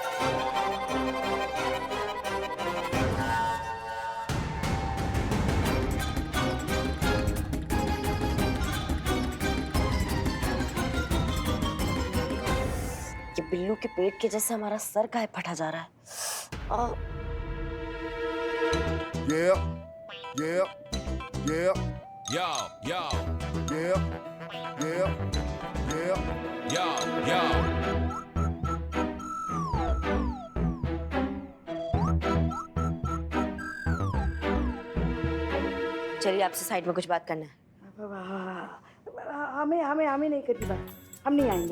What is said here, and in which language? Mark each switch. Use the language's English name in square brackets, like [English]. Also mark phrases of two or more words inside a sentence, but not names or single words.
[Hindi] ये बिल्लू के पेट के जैसे हमारा सर काहे फटा जा रहा है। [English] Yeah, yeah, yeah, Yo, yo, yeah, yeah, yeah. yo, yo. [Hindi] चलिए आपसे साइड में कुछ बात करना है। हमें नहीं करनी बात, हम नहीं आएंगे।